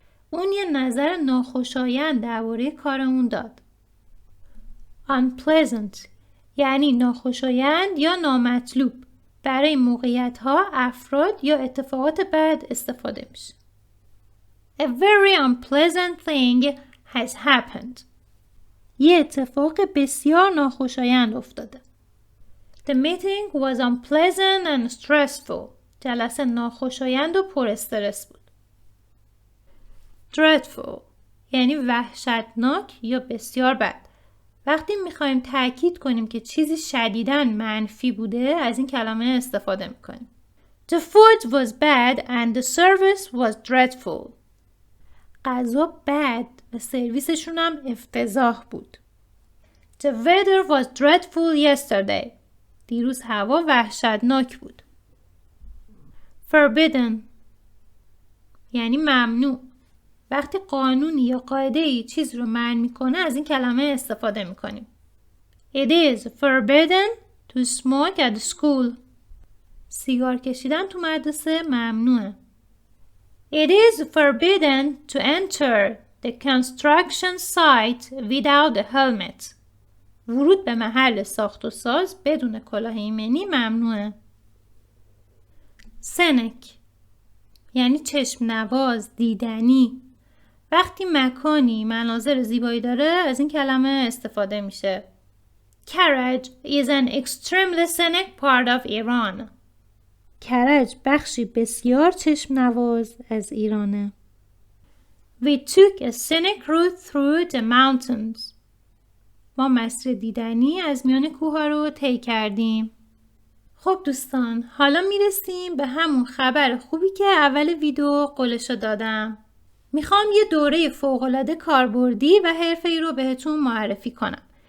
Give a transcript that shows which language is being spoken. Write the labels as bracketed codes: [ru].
[fa] اون یه نظر ناخوشایند درباره کار اون داد. Unpleasant یعنی ناخوشایند یا نامطلوب. برای موقعیت‌ها، افراد یا اتفاقات بد استفاده میشه. [en] A very unpleasant thing has happened. [fa] یه اتفاق بسیار ناخوشایند افتاده. [en] The meeting was unpleasant and stressful. [fa] جلسه ناخوشایند و پر استرس بود. Dreadful یعنی وحشتناک یا بسیار بد. وقتی میخوایم تأکید کنیم که چیزی شدیداً منفی بوده از این کلمه استفاده میکنیم. [en] The food was bad and the service was dreadful. [fa] غذا بد و سرویسشون هم افتضاح بود. [en] The weather was dreadful yesterday. [fa] دیروز هوا وحشتناک بود. Forbidden یعنی ممنوع. وقتی قانونی یا قاعده‌ای چیز رو منع میکنه از این کلمه استفاده میکنیم. [en] It is forbidden to smoke at school. [fa] سیگار کشیدن تو مدرسه ممنوعه. [en] It is forbidden to enter the construction site without a helmet. [fa] ورود به محل ساخت و ساز بدون کلاه ایمنی ممنوعه. Scenic یعنی چشم نواز، دیدنی. وقتی مکانی مناظر زیبایی داره از این کلمه استفاده میشه. [en] Karaj is an extremely scenic part of Iran. [fa] کرج بخشی بسیار چشم نواز از ایرانه. [en] We took a scenic route through the mountains. [fa] ما مسیر دیدنی از میان کوه‌ها رو طی کردیم. خب دوستان، حالا میرسیم به همون خبر خوبی که اول ویدیو قولشو دادم. میخوام یه دوره فوق‌العاده کاربردی و حرفه‌ای رو بهتون معرفی کنم.